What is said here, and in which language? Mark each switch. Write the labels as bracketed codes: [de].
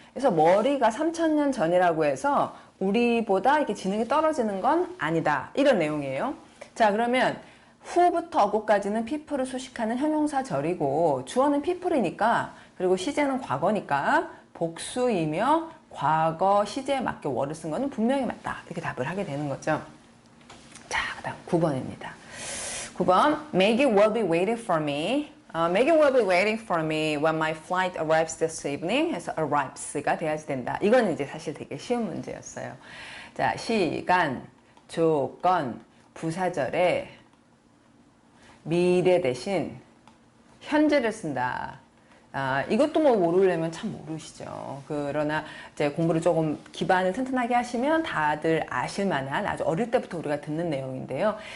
[ko] 그래서 머리가 3,000년 전이라고 해서 우리보다 이렇게 지능이 떨어지는 건 아니다. 이런 내용이에요. 자 그러면 후부터 어구까지는 people을 수식하는 형용사절이고 주어는 people이니까 그리고 시제는 과거니까 복수이며 과거 시제에 맞게 were 쓴 거는 분명히 맞다. 이렇게 답을 하게 되는 거죠. 자, 그 다음 9번입니다. [en] 9번 Maggie will be waiting for me. Maggie will be waiting for me when my flight arrives this evening. [ko] 해서 arrives가 돼야지 된다. 이건 이제 사실 되게 쉬운 문제였어요. 자, 시간, 조건, 부사절에 미래 대신 현재를 쓴다. 이것도 뭐 모르려면 참 모르시죠. 그러나 이제 공부를 조금 기반을 튼튼하게 하시면 다들 아실 만한 아주 어릴 때부터 우리가 듣는 내용인데요.